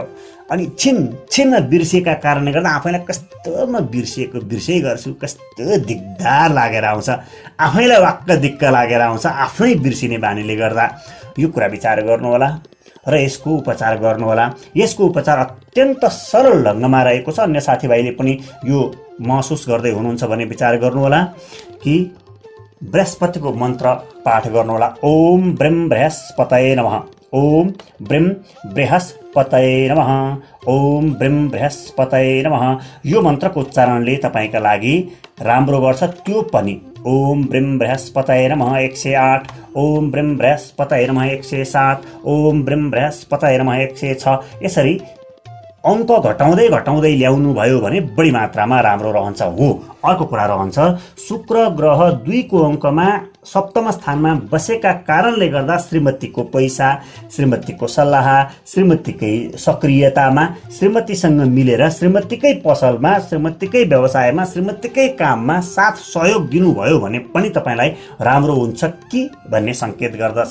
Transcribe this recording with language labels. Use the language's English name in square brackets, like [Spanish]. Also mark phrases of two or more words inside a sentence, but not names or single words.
[Nepali] अनि छिन्न बिर्सेका कारणले गर्दा आफैलाई कस्तो म बिर्सै गर्छु, कस्तो दिगदार लागेर आउँछ, आफैलाई वाक्क दिक्क लागेर आउँछ आफ्नै बिर्सिने बानीले गर्दा। यो कुरा विचार गर्नु होला र यसको उपचार गर्नु होला। यसको उपचार अत्यन्त सरल ढङ्गमा रहेको छ। अन्य साथीभाइले पनि यो महसुस गर्दै हुनुहुन्छ भने विचार गर्नु होला कि बृहस्पतिको मन्त्र पाठ गर्नु होला। [Sanskrit] ओम ब्रह्म बृहस्पतये नमः, ओम ब्रह्म बृहस्पतये नमः, ओम ब्रह्म बृहस्पतये नमः। [Nepali] यो मन्त्रको उच्चारणले तपाईँका लागि राम्रो गर्छ। त्यो पनि [Sanskrit] ओम ब्रह्म बृहस्पतये नमः 108, ओम ब्रह्म बृहस्पतये नमः 107, ओम ब्रह्म बृहस्पतये नमः 106, [Nepali] यसरी अङ्क घटाउँदै ल्याउनु भयो भने बढी मात्रामा राम्रो रहन्छ। हो, अर्को कुरा रहन्छ, शुक्र ग्रह 2 को अङ्कमा सप्तम स्थानमा बसेका कारणले गर्दा श्रीमतीको पैसा, श्रीमतीको सल्लाह, श्रीमतीकै सक्रियतामा, श्रीमतीसँग मिलेर श्रीमतीकै पसलमा, श्रीमतीकै व्यवसायमा, श्रीमतीकै काममा साथ सहयोग दिनुभयो भने पनि तपाईँलाई राम्रो हुन्छ कि भन्ने सङ्केत गर्दछ।